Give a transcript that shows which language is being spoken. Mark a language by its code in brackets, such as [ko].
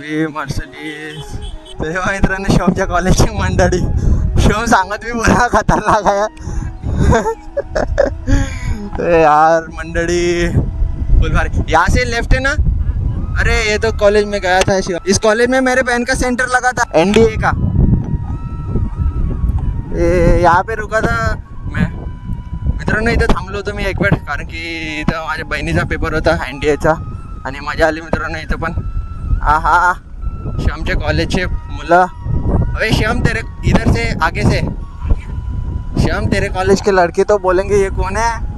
[mr] Mercedes. तेव्हा मित्रांनो शिवमच्या कॉलेजची मंडळी, शिवम सांगत मी बरा खतरनाक आहे यार मंडळी फुल भारी। [hi] यहाँ से लेफ्ट है ना? अरे ये तो कॉलेज में गया था शिवम। इस कॉलेज में मेरे बहन का सेंटर लगा था NDA का। यहाँ पे रुका था मैं मित्रांनो। [mr] इथं थांबलो होतो मी एक वेळ, कारण की इथं माझ्या बहिणीचा पेपर होता NDAचा आणि मजा आली मित्रांनो इथं पण। हाँ शिवमच्या कॉलेजचे मुलं। [hi] अरे शिवम तेरे इधर से आगे से, शिवम तेरे कॉलेज के लड़के तो बोलेंगे ये कौन है?